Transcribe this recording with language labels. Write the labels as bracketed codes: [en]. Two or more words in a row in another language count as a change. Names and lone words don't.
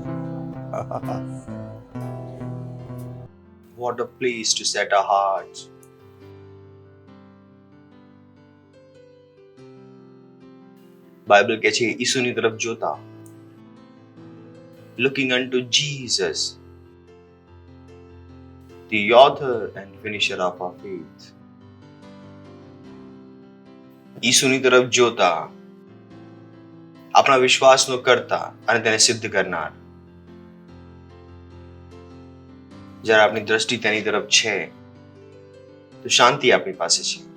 [en] What a place to set our hearts. [gu] બાઇબલ કહે છે ઈસુની તરફ જોતા, [en] looking unto Jesus, the author and finisher of our faith. [gu] ઈસુની તરફ જોતા, આપણા વિશ્વાસનો કરતા અને તેને સિદ્ધ કરનાર. જ્યારે આપણી દ્રષ્ટિ તેની તરફ છે તો શાંતિ આપણી પાસે છે.